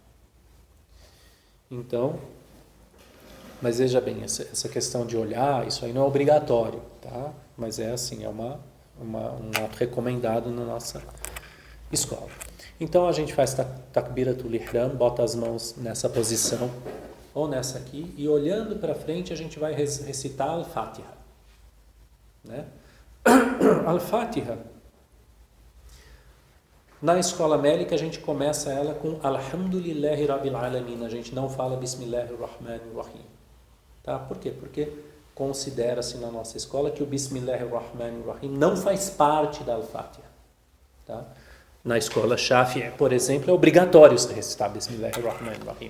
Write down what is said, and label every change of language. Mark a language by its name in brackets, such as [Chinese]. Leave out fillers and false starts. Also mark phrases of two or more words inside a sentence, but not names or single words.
[Portuguese] Então, mas veja bem, essa questão de olhar, isso aí não é obrigatório, tá? Mas é assim, é um ato recomendado na nossa escola. Então a gente faz [Arabic] تكبيرة الإحرام, [Portuguese] bota as mãos nessa posição, ou nessa aqui, e olhando para frente a gente vai recitar Al-Fatiha, né? Al-Fatiha, na escola Malik a gente começa ela com [Arabic] الحمد لله رب العالمين, [Portuguese] a gente não fala Bismillahirrahmanirrahim, tá? Por quê? Porque considera-se na nossa escola que o Bismillahirrahmanirrahim não faz parte da Al-Fatiha, tá? Na escola Shafi'i, por exemplo, é obrigatório você recitar Bismillahirrahmanirrahim.